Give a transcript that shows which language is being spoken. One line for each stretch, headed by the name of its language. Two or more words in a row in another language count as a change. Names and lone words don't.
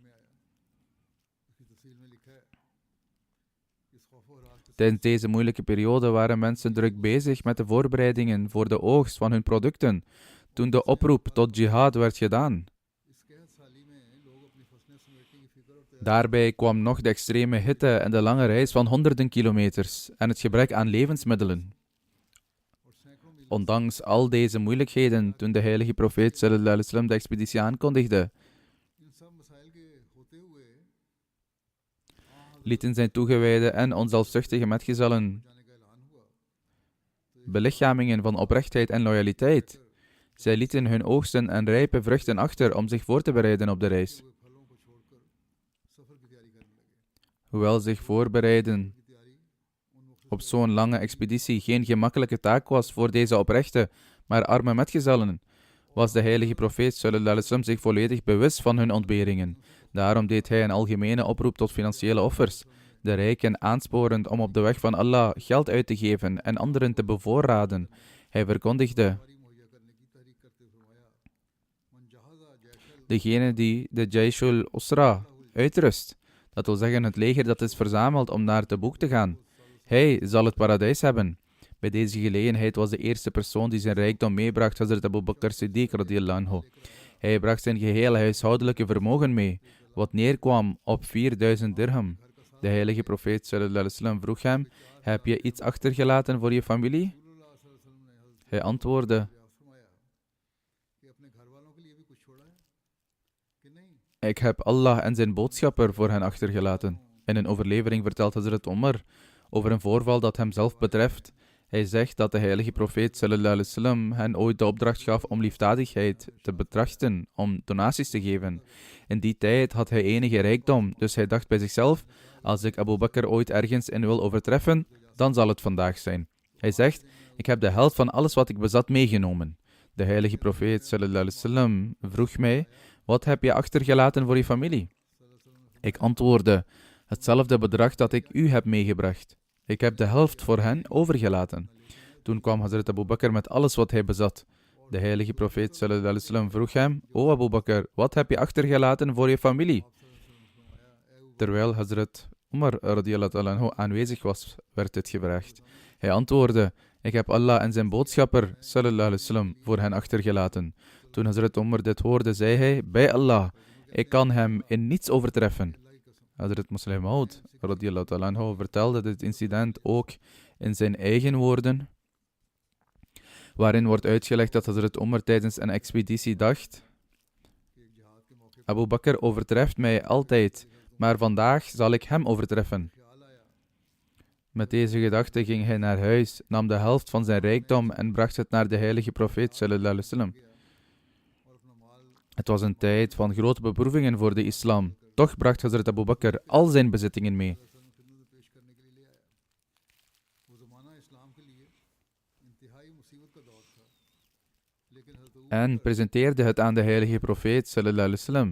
Dutch: Tijdens deze moeilijke periode waren mensen druk bezig met de voorbereidingen voor de oogst van hun producten, toen de oproep tot jihad werd gedaan. Daarbij kwam nog de extreme hitte en de lange reis van honderden kilometers en het gebrek aan levensmiddelen. Ondanks al deze moeilijkheden, toen de heilige profeet
Arabic: صلى الله عليه وسلم
Dutch: de expeditie aankondigde, lieten zijn toegewijde en onzelfzuchtige metgezellen belichamingen van oprechtheid en loyaliteit. Zij lieten hun oogsten en rijpe vruchten achter om zich voor te bereiden op de reis. Hoewel zich voorbereiden op zo'n lange expeditie geen gemakkelijke taak was voor deze oprechte, maar arme metgezellen, was de heilige profeet
Arabic: صلى الله عليه وسلم
Dutch: zich volledig bewust van hun ontberingen. Daarom deed hij een algemene oproep tot financiële offers, de rijken aansporend om op de weg van Allah geld uit te geven en anderen te bevoorraden. Hij verkondigde: degene die de Jayshul Usra uitrust, dat wil zeggen het leger dat is verzameld om naar Tabuk te gaan, hij zal het paradijs hebben. Bij deze gelegenheid was de eerste persoon die zijn rijkdom meebracht Hazrat Abu Bakr Siddiq
Arabic: رضي الله عنه.
Dutch: Hij bracht zijn gehele huishoudelijke vermogen mee, wat neerkwam op 4000 dirham. De heilige profeet
Arabic: صلى الله عليه وسلم
Dutch: vroeg hem: heb je iets achtergelaten voor je familie? Hij antwoordde: ik heb Allah en zijn boodschapper voor hen achtergelaten. In een overlevering vertelt Hazrat Omar over een voorval dat hemzelf betreft. Hij zegt dat de heilige profeet
Arabic: صلى الله عليه وسلم
Dutch: hen ooit de opdracht gaf om liefdadigheid te betrachten, om donaties te geven. In die tijd had hij enige rijkdom, dus hij dacht bij zichzelf: als ik Abu Bakr ooit ergens in wil overtreffen, dan zal het vandaag zijn. Hij zegt: ik heb de helft van alles wat ik bezat meegenomen. De heilige profeet
Arabic: صلى الله عليه وسلم
Dutch: vroeg mij: wat heb je achtergelaten voor je familie? Ik antwoordde: hetzelfde bedrag dat ik u heb meegebracht. Ik heb de helft voor hen overgelaten. Toen kwam Hazrat Abu Bakr met alles wat hij bezat. De heilige profeet
Arabic: صلى الله عليه وسلم
Dutch: vroeg hem: o Abu Bakr, wat heb je achtergelaten voor je familie? Terwijl Hazrat Umar
Arabic: رضي الله عنه
Dutch: aanwezig was, werd dit gevraagd. Hij antwoordde: ik heb Allah en zijn boodschapper
Arabic: صلى الله عليه وسلم
Dutch: voor hen achtergelaten. Toen Hazrat Umar dit hoorde, zei hij: bij Allah, ik kan hem in niets overtreffen. Hazrat Muslim Maud
Arabic: رضي الله عنه
Dutch: vertelde dit incident ook in zijn eigen woorden, waarin wordt uitgelegd dat Hazrat Umar tijdens een expeditie dacht: Abu Bakr overtreft mij altijd, maar vandaag zal ik hem overtreffen. Met deze gedachte ging hij naar huis, nam de helft van zijn rijkdom en bracht het naar de heilige profeet
Arabic: صلى الله عليه وسلم.
Dutch: Het was een tijd van grote beproevingen voor de islam. Toch bracht Hazrat Abu Bakr al zijn bezittingen mee. En presenteerde het aan de heilige profeet
Arabic: صلى الله عليه وسلم.